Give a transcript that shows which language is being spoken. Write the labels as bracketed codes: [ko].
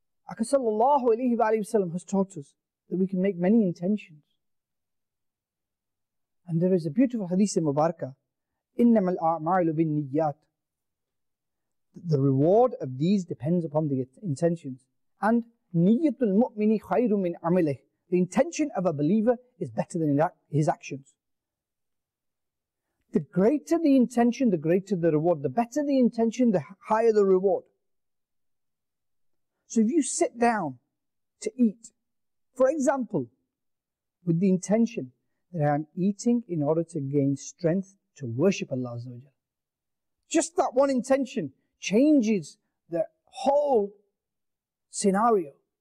[en] Aka sallallahu alayhi wa sallam has taught us that we can make many intentions. And there is a beautiful hadith in Mubarakah, [ar] إِنَّمَا الْأَعْمَالُ بِالنِّيَّاتِ. [en] The reward of these depends upon the intentions. And [ar] نِيَّةُ الْمُؤْمِنِ خَيْرٌ مِنْ عَمِلِهِ. [en] The intention of a believer is better than his actions. The greater the intention, the greater the reward. The better the intention, the higher the reward. So if you sit down to eat, for example, with the intention that I am eating in order to gain strength to worship Allah Azza wa Jal, just that one intention changes the whole scenario.